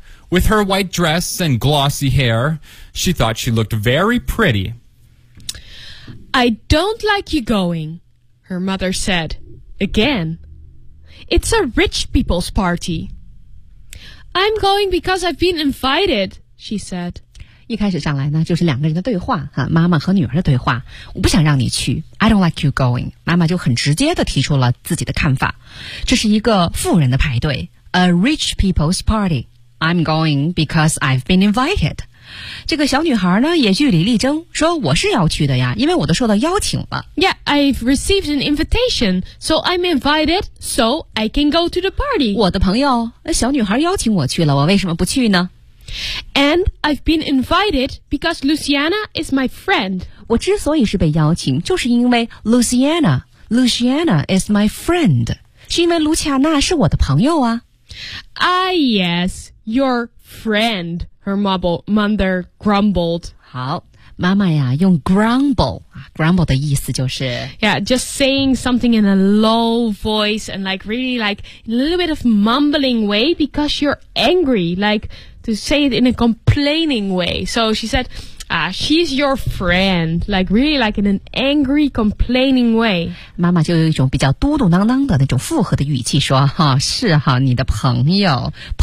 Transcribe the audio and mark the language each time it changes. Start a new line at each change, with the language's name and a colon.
English: With her white dress and glossy hair, she thought she looked very pretty. "I don't like you going," her mother said again. "It's a rich people's party." "I'm going because I've been invited," she said.
Chinese: 一开始上来呢就是两个人的对话、啊、妈妈和女儿的对话。我不想让你去
English: I don't like you going，
Chinese: 妈妈就很直接地提出了自己的看法。这是一个富人的派对，
English: A rich people's party， I'm going because I've been invited。
Chinese: 这个小女孩呢也据理力争说，我是要去的呀，因为我都受到邀请了。
English: Yeah， I've received an invitation， so I'm invited， so I can go to the party。
Chinese: 我的朋友小女孩邀请我去了，我为什么不去呢？
English: And I've been invited because Luciana is my friend.
Chinese: 我之所以是被邀请，就是因为
English: Luciana is my friend.
Chinese: 是因为卢奇亚娜是我的朋友啊。
English: Ah, yes, your friend, her mother grumbled.
Chinese: 好，妈妈呀，用 grumble 的意思就是
English: Yeah, just saying something in a low voice and like really like a little bit of mumbling way because you're angry, liketo say it in a complaining way. So she said, "Ah, she's your friend." Like really like in an angry, complaining way.
Chinese: 妈妈就有一种比较嘟嘟囔囔的那种附和的语气说，哈，是哈，你的朋友。